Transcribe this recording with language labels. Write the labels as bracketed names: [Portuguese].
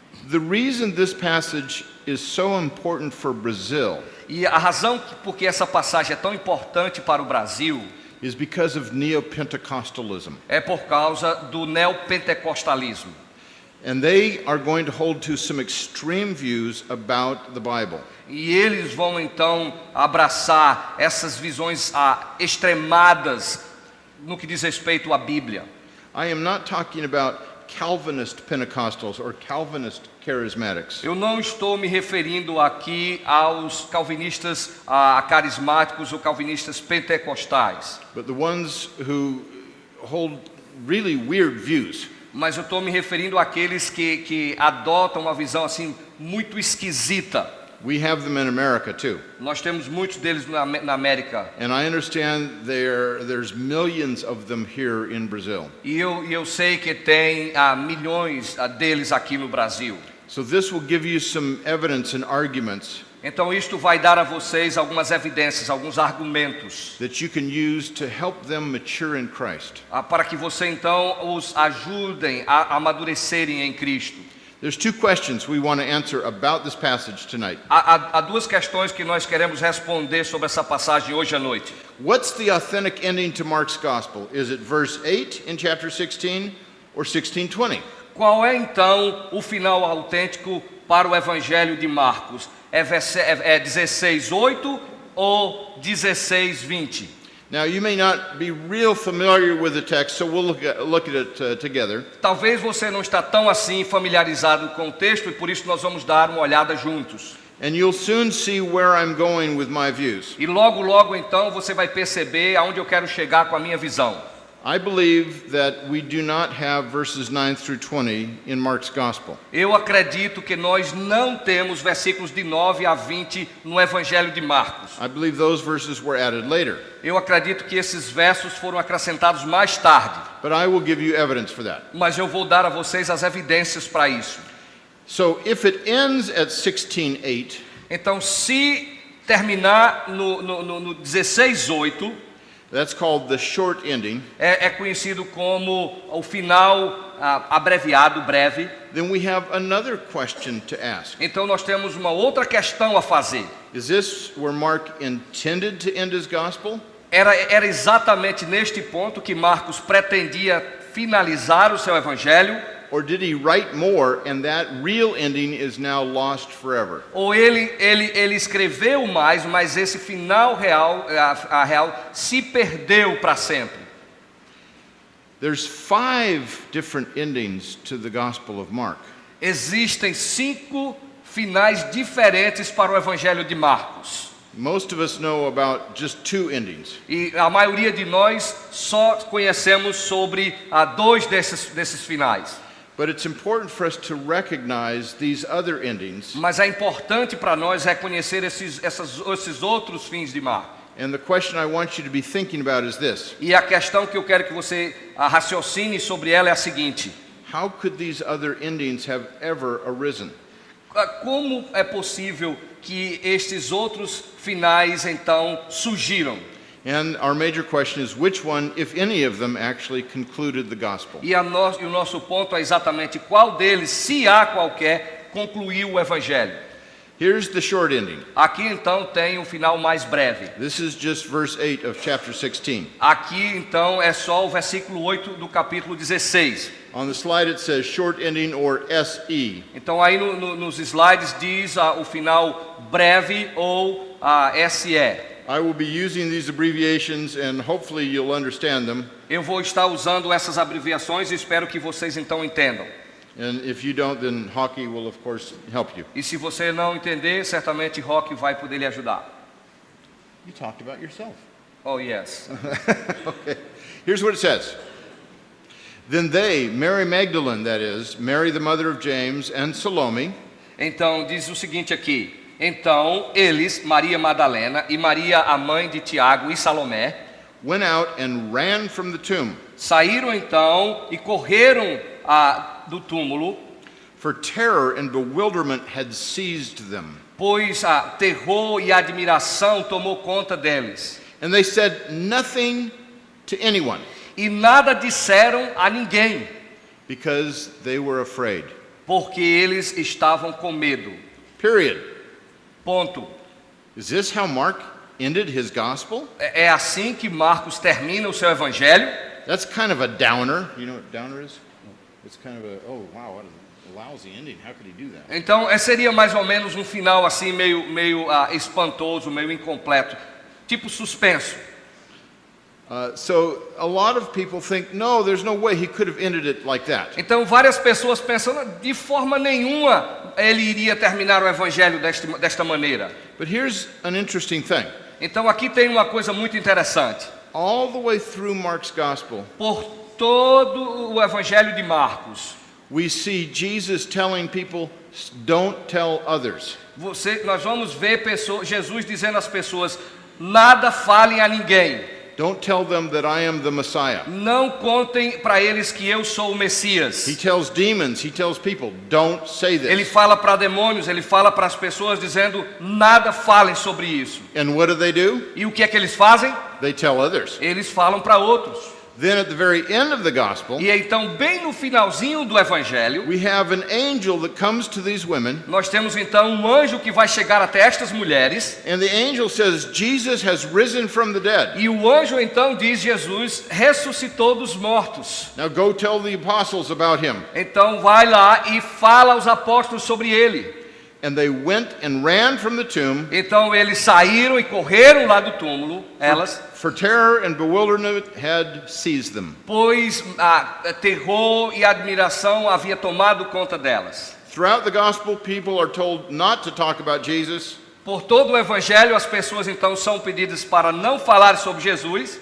[English] The reason this passage is so important for Brazil [Portuguese] E a razão porque essa passagem é tão importante para o Brasil [English] is because of neo-Pentecostalism. [Portuguese] é por causa do neopentecostalismo. [English] And they are going to hold to some extreme views about the Bible. [Portuguese] E eles vão então abraçar essas visões extremadas no que diz respeito à Bíblia. [English] I am not talking about Calvinist Pentecostals or Calvinist charismatics. [Portuguese] Eu não estou me referindo aqui aos calvinistas carismáticos ou calvinistas pentecostais, [English] But the ones who hold really weird views. [Portuguese] mas eu estou me referindo àqueles que adotam uma visão assim muito esquisita. [English] We have them in America too. [Portuguese] Nós temos muitos deles na América. [English] And I understand there's millions of them here in Brazil. [Portuguese] E eu sei que tem milhões deles aqui no Brasil. [English] So this will give you some evidence and arguments [Portuguese] Então isto vai dar a vocês algumas evidências, alguns argumentos, [English] that you can use to help them mature in Christ. [Portuguese] para que você então os ajudem a amadurecerem em Cristo. [English] There's two questions we want to answer about this passage tonight. [Portuguese] Há duas questões que nós queremos responder sobre essa passagem hoje à noite. [English] What's the authentic ending to Mark's gospel? Is it verse 8 in chapter 16 or 16:20? [Portuguese] Qual é então o final autêntico para o Evangelho de Marcos? É 16:8 ou 16:20? [English] Now you may not be real familiar with the text, so we'll look at it together. [Portuguese] Talvez você não está tão assim familiarizado com o texto e por isso nós vamos dar uma olhada juntos. [English] And you'll soon see where I'm going with my views. [Portuguese] E logo então você vai perceber aonde eu quero chegar com a minha visão. [English] I believe that we do not have verses 9 through 20 in Mark's gospel. [Portuguese] Eu acredito que nós não temos versículos de 9 a 20 no Evangelho de Marcos. [English] I believe those verses were added later. [Portuguese] Eu acredito que esses versos foram acrescentados mais tarde. [English] But I will give you evidence for that. [Portuguese] Mas eu vou dar a vocês as evidências para isso. [English] So if it ends at 16:8, [Portuguese] Então, se terminar no 16:8, [English] that's called the short ending. [Portuguese] é conhecido como o final abreviado, breve. [English] Then we have another question to ask. [Portuguese] Então nós temos uma outra questão a fazer. [English] Is this where Mark intended to end his gospel? [Portuguese] Era exatamente neste ponto que Marcos pretendia finalizar o seu evangelho? [English] Or did he write more and that real ending is now lost forever? [Portuguese] Ou ele escreveu mais, mas esse final real se perdeu para sempre? [English] There's 5 different endings to the Gospel of Mark. [Portuguese] Existem 5 finais diferentes para o Evangelho de Marcos. [English] Most of us know about just 2 endings. [Portuguese] E a maioria de nós só conhecemos sobre 2 desses finais. [English] But it's important for us to recognize these other endings. [Portuguese] Mas é importante para nós reconhecer esses outros fins de Marcos. [English] And the question I want you to be thinking about is this. [Portuguese] E a questão que eu quero que você raciocine sobre ela é a seguinte: [English] How could these other endings have ever arisen? [Portuguese] como é possível que estes outros finais então surgiram? [English] And our major question is which one, if any of them, actually concluded the gospel? [Portuguese] E o nosso ponto é exatamente qual deles, se há qualquer, concluiu o evangelho. [English] Here's the short ending. [Portuguese] Aqui então tem um final mais breve. [English] This is just verse 8 of chapter 16. [Portuguese] Aqui então é só o versículo 8 do capítulo 16. [English] On the slide it says short ending or SE. [Portuguese] Então aí nos slides diz o final breve ou SE. [English] I will be using these abbreviations and hopefully you'll understand them. [Portuguese] Eu vou estar usando essas abreviações e espero que vocês então entendam. [English] And if you don't, then Hockey will of course help you. [Portuguese] E se você não entender, certamente Rock vai poder lhe ajudar. [English] You talked about yourself. Oh, yes. Okay. Here's what it says. Then they, Mary Magdalene, that is, Mary the mother of James, and Salome. [Portuguese] Então diz o seguinte aqui. Então eles, Maria Madalena e Maria a mãe de Tiago e Salomé, [English] went out and ran from the tomb. [Portuguese] saíram então e correram do túmulo. [English] for terror and bewilderment had seized them. [Portuguese] Pois terror e admiração tomou conta deles. [English] And they said nothing to anyone [Portuguese] E nada disseram a ninguém, [English] because they were afraid. [Portuguese] porque eles estavam com medo. [English] Period. [Portuguese] Ponto. [English] Is this how Mark ended his gospel? [Portuguese] É assim que Marcos termina o seu evangelho. [English] That's kind of a downer. You know what downer is? It's kind of a, oh wow, what a lousy ending. How could he do that? [Portuguese] Então, seria mais ou menos um final assim meio espantoso, meio incompleto, tipo suspenso. [English] So a lot of people think, no, there's no way he could have ended it like that. [Portuguese] Então, várias pessoas pensam, de forma nenhuma ele iria terminar o evangelho desta maneira. [English] But here's an interesting thing. [Portuguese] Então, aqui tem uma coisa muito interessante. [English] All the way through Mark's gospel, [Portuguese] Por todo o evangelho de Marcos, [English] we see Jesus telling people, don't tell others. [Portuguese] nós vamos ver Jesus dizendo às pessoas, nada falem a ninguém. [English] Don't tell them that I am the Messiah. [Portuguese] Não contem para eles que eu sou o Messias. [English] He tells demons, he tells people, don't say [Portuguese] Ele [English] this. [Portuguese] fala para demônios, ele fala para as pessoas dizendo, nada falem sobre isso. [English] And what do? [Portuguese] E o que é que eles fazem? [English] They tell others. [Portuguese] Eles falam para outros. [English] Then at the very end of the gospel, [Portuguese] E então, bem no finalzinho do evangelho, [English] we have an angel that comes to these women, [Portuguese] nós temos então um anjo que vai chegar até estas mulheres. [English] and the angel says, Jesus has risen from the dead. [Portuguese] E o anjo então diz, Jesus ressuscitou dos mortos. [English] Now go tell the apostles about him. [Portuguese] Então vai lá e fala aos apóstolos sobre ele. [English] And they went and ran from the tomb, [Portuguese] Então eles saíram e correram lá do túmulo, elas, [English] for terror and bewilderment had seized them. [Portuguese] pois terror e admiração havia tomado conta delas. [English] Throughout the gospel, people are told not to talk about Jesus, [Portuguese] Por todo o evangelho, as pessoas então são pedidas para não falar sobre Jesus,